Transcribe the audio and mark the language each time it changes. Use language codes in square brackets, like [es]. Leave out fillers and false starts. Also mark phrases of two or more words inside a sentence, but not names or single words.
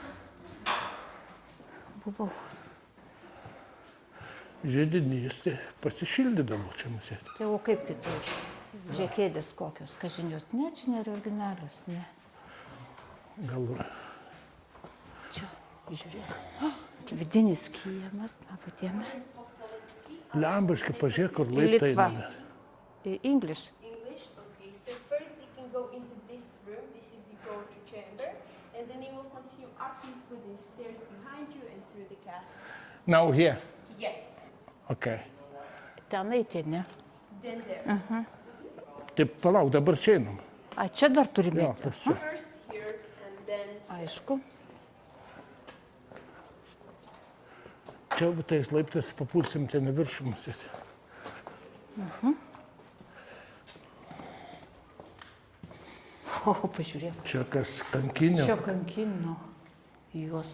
[lt] Židinys, tai pasišildydavo čia musėt. Tai o kaip kitaip? Žiekėdės kokios, kažin jos, ne, čia nėra originalios, ne. Gal Čia, žiūrėk. Vidinis kiemas, laba diena. lembaškai pažiūrėk, kur laiptai. Litva. [en] English. English, okay. So first you can go into this room. This is the torture chamber, and then you will continue up these wooden stairs behind you and through the castle. Now here. Yes. Okay. [lt] Ten eiti, ne? [en] Then there. [lt] Tai palauk, dabar čia einam. A, čia dar turime. Jo, tas čia. [en] First here, and then [lt] Aišku. Čia tais laiptais papulsim ten į viršų musėt. O, pažiūrėk. Čia kas kankinio. Čia kankino juos.